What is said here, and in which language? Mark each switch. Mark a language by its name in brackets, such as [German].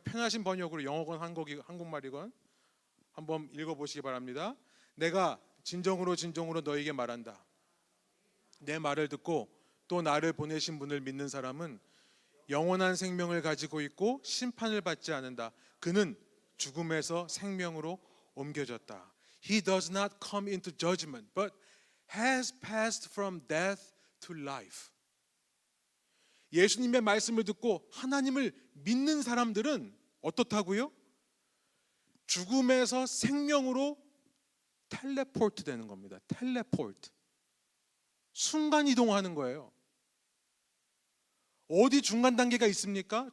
[Korean] 편하신 번역으로, 영어건 한국말이건 한번 읽어보시기 바랍니다. 내가 진정으로 진정으로 너에게 말한다. 내 말을 듣고 또 나를 보내신 분을 믿는 사람은 영원한 생명을 가지고 있고 심판을 받지 않는다. 그는 죽음에서 생명으로 옮겨졌다. [English] He does not come into judgment, but has passed from death to life. [Korean] 예수님의 말씀을 듣고 하나님을 믿는 사람들은 어떻다고요? 죽음에서 생명으로 텔레포트 되는 겁니다. 텔레포트. 순간 이동하는 거예요. 어디 중간 단계가 있습니까?